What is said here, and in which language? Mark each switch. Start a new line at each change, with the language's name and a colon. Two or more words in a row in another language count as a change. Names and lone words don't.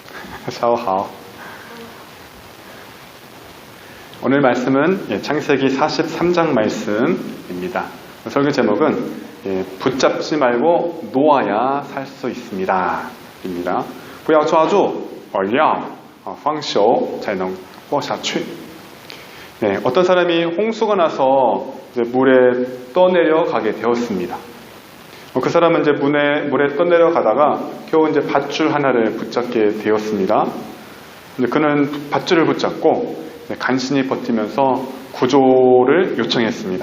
Korean: 샤오하오. 오늘 말씀은 창세기 43장 말씀입니다. 설교 제목은 붙잡지 말고 놓아야 살 수 있습니다. 입니다.
Chinese: 不要抓住而要放手才能活下去.
Korean: 어떤 사람이 홍수가 나서 이제 물에 떠내려가게 되었습니다. 그 사람은 이제 물에 떠내려가다가 겨우 이제 밧줄 하나를 붙잡게 되었습니다. 근데 그는 밧줄을 붙잡고 간신히 버티면서 구조를 요청했습니다.